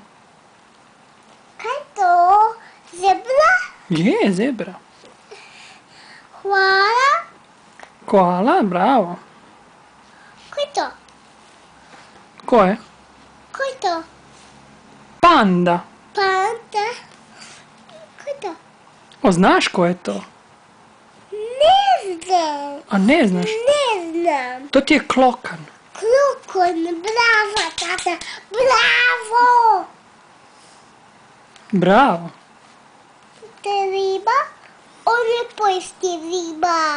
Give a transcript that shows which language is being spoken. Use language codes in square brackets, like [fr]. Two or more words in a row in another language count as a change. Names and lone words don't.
[hr] Kaj to? Zebra? Je, zebra. Hvala. Koala, bravo. Kaj to? Ko je? Kaj to? Panda. Panda. Kaj to? O, znaš ko je to? Ne znam. A ne znaš? Ne znam. To ti je klokan. Klokon, bravo, tata. Bravo. Bravo. To je riba. On ne pojesti riba.